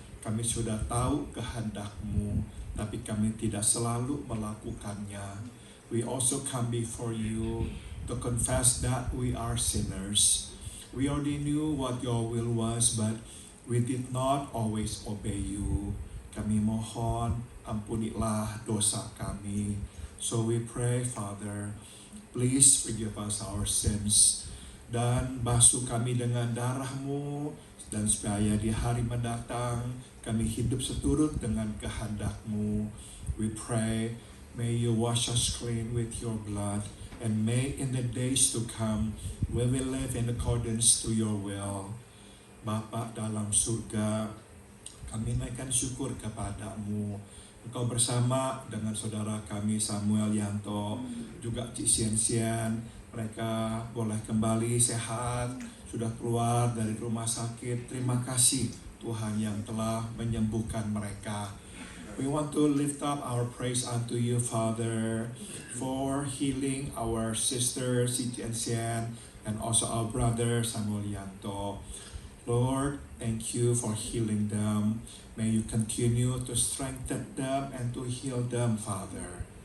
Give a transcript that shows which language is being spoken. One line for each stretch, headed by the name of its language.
Indonesian: Kami sudah tahu kehendak-Mu, tapi kami tidak selalu melakukannya.
English: We also come before you to confess that we are sinners. We already knew what your will was, but we did not always obey you.
Indonesian: Kami mohon, ampunilah dosa kami.
English: So we pray, Father, please forgive us our sins.
Indonesian: Dan basuh kami dengan darah-Mu, dan supaya di hari mendatang kami hidup seturut dengan kehendak-Mu.
English: We pray, may you wash us clean with your blood, and may in the days to come we will live in accordance to your will.
Indonesian: Bapa dalam surga, kami naikkan syukur kepadamu. Engkau bersama dengan saudara kami Samuel Yanto, juga Cik Sian, mereka boleh kembali sehat, sudah keluar dari rumah sakit. Terima kasih Tuhan yang telah menyembuhkan mereka.
English: We want to lift up our praise unto you, Father, for healing our sister Cik Sian and also our brother Samuel Yanto. Lord, thank you for healing them. May you continue to strengthen them and to heal them, Father.